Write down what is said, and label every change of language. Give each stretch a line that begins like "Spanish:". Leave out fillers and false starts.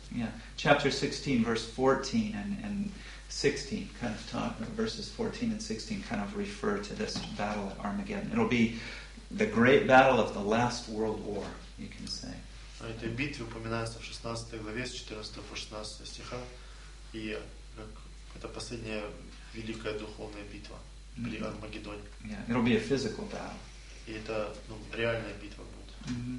English: Yeah. Chapter 16, verse 14 and 16, kind of talk, verses 14 and 16 kind of refer to this battle at Armageddon. It'll be the great battle of the last world war, you can say.
Russian: О этой битве упоминается в 16 главе, с 14 по 16 стиха, и это последняя великая духовная битва при Армагеддоне.
English: Yeah, it'll be a physical battle.
Russian: И это, ну, реальная битва будет.